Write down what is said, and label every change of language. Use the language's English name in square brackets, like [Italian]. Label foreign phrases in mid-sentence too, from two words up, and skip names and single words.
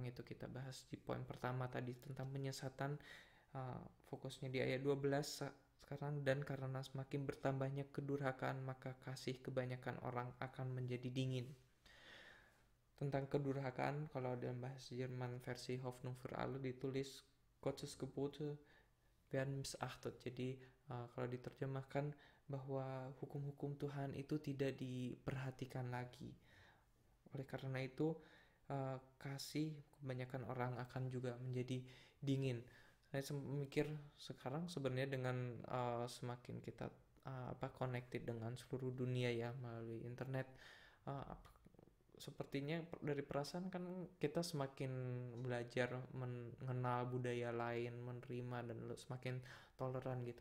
[Indonesian] Itu kita bahas di poin pertama tadi tentang penyesatan. Fokusnya di ayat 12 sekarang, dan karena semakin bertambahnya kedurhakaan maka kasih kebanyakan orang akan menjadi dingin. Tentang kedurhakaan, kalau dalam bahasa Jerman versi Hoffnung für alle ditulis [German] Gottes Gebote werden missachtet. [Indonesian] Jadi kalau diterjemahkan bahwa hukum-hukum Tuhan itu tidak diperhatikan lagi. Oleh karena itu kasih kebanyakan orang akan juga menjadi dingin. Saya mikir sekarang sebenarnya dengan semakin kita connected dengan seluruh dunia ya melalui internet, sepertinya dari perasaan kan kita semakin belajar mengenal budaya lain, menerima dan semakin toleran gitu.